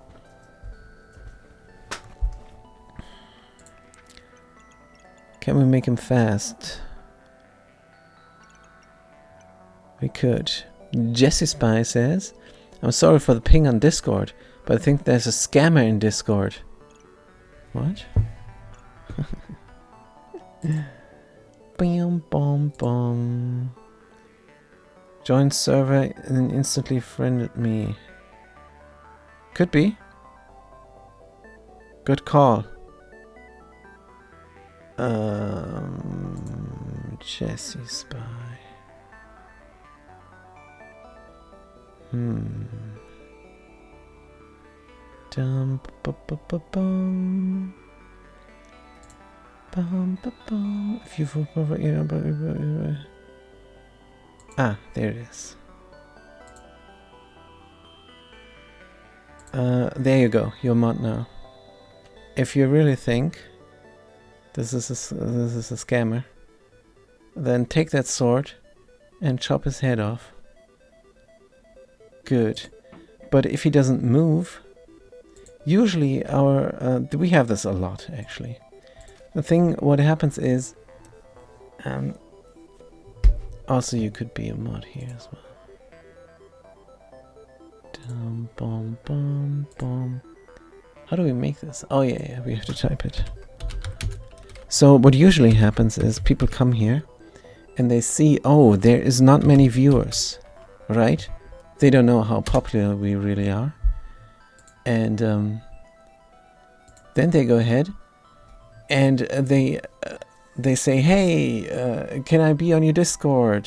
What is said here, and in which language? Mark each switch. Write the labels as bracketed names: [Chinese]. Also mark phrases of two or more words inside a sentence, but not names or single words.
[English] Can we make him fast? We could. Jesse Spy says, I'm sorry for the ping on Discord, but I think there's a scammer in Discord. What? Bam, bom, bom. Joined server and then instantly friended me. Could be. Good call. Jesse Spy. Dum ba ba ba bum. Bum ba bum. If you ah, there it is. There you go. You're mod now. If you really think this is a scammer, then take that sword and chop his head off. Good. But if he doesn't move, usually our we have this a lot actually. The thing, what happens is, also you could be a mod here as well. Dum, bum, bum, bum. How do we make this? Oh yeah, we have to type it. So what usually happens is people come here and they see, oh, there is not many viewers, right? They don't know how popular we really are. And then they go ahead and they say, hey, can I be on your Discord?